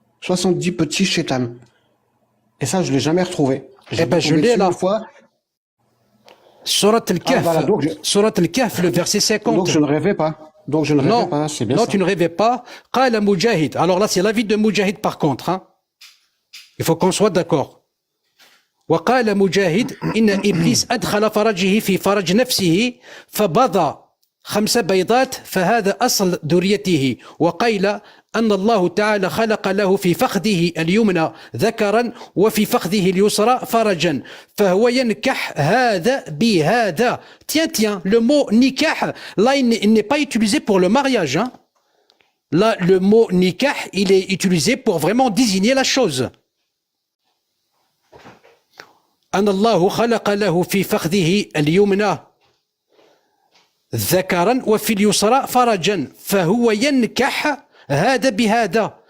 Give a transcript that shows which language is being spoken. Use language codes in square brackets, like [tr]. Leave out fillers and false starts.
[fr] 70 petits chétans. Et ça, je l'ai jamais retrouvé. Eh ben, je l'ai là. Fois. Surat al-Kahf, voilà, donc Surat al-Kahf, le verset 50. Donc je ne rêvais pas. Donc je ne rêvais pas, c'est bien non, ça. tu ne rêvais pas. Qala Mujahid. Alors là, c'est l'avis de Mujahid par contre. Hein. Il faut qu'on soit d'accord. [ar] وقال مجاهد إن إبليس أدخل فرجه في فرج نفسه فبضى 5 بيضات فهذا أصل ذريته وقيل أن الله تعالى خلق له في فخذه اليمنى ذكرا وفي فخذه اليسرى فرجا فهو ينكح هذا بهذا. [fr] Tiens, le mot nikah, là il n'est pas utilisé pour le mariage. Hein. Là, le mot nikah, il est utilisé pour vraiment désigner la chose. [ar] أن الله خلق له في فخذه اليمنى ذكرا وفي اليسرى فرجا فهو ينكح هذا بهذا.